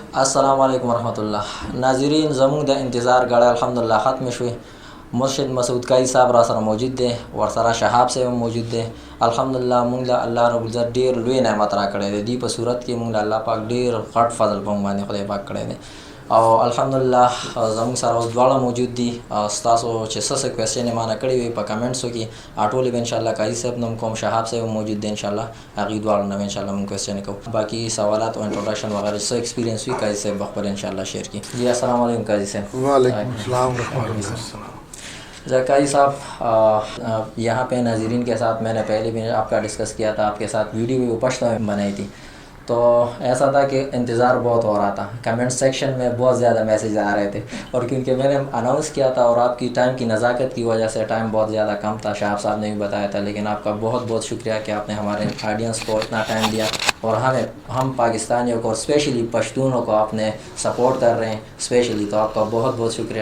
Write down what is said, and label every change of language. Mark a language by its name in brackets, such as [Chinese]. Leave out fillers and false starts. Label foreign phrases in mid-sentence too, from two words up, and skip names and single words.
[Arabic] السلام علیکم ورحمۃ اللہ. [Pashto] ناظرین زموږ د انتظار غړی الحمدلله ختم شوی. مرشد مسعود کائی صاحب را سره موجود دی، ورسره شهاب صاحب موجود دی. الحمدلله موږ له [Arabic] الله رب العزت [Pashto] ډیر لوی نعمت را کړی دی. دی په صورت کې موږ له الله پاک ډیر غټ فضل په موږ باندې خدای پاک کړی دی او الحمدلله زموږ سره اوس دواړه موجود دي. ستاسو چې څه کوېسچن یې مانه کړي وي په کمنټسو کې ټولې به انشاءالله قاضي صاحب نه کوم، شهاب صاحب موجود دی انشاءالله، هغوی دواړو نه به انشاءالله موږ کوېسچن کوو. باقي سوالات او انټروډکشن وغیرہ څه ایکسپیرینس وي قاضي صاحب به خپل انشاءالله شیئر کړي. جی [Arabic] السلام علیکم [Pashto] قاضي صاحب. [Arabic] وعلیکم السلام ورحمۃ اللہ. [Urdu] قاضی صاحب یہاں پہ ناظرین کے ساتھ میں نے پہلے بھی آپ کا ڈسکس کیا تھا، آپ کے ساتھ ویڈیو بھی پشتو میں بنائی تھی، تو ایسا تھا کہ انتظار بہت ہو رہا تھا. کمنٹ سیکشن میں بہت زیادہ میسیج آ رہے تھے اور کیونکہ میں نے اناؤنس کیا تھا اور آپ کی ٹائم کی نزاکت کی وجہ سے ٹائم بہت زیادہ کم تھا، شہاب صاحب نے بھی بتایا تھا، لیکن آپ کا بہت بہت شکریہ کہ آپ نے ہمارے آڈینس کو اتنا ٹائم دیا اور ہم پاکستانیوں کو اسپیشلی پشتونوں کو آپ نے سپورٹ کر رہے ہیں اسپیشلی، تو آپ کا بہت بہت شکریہ.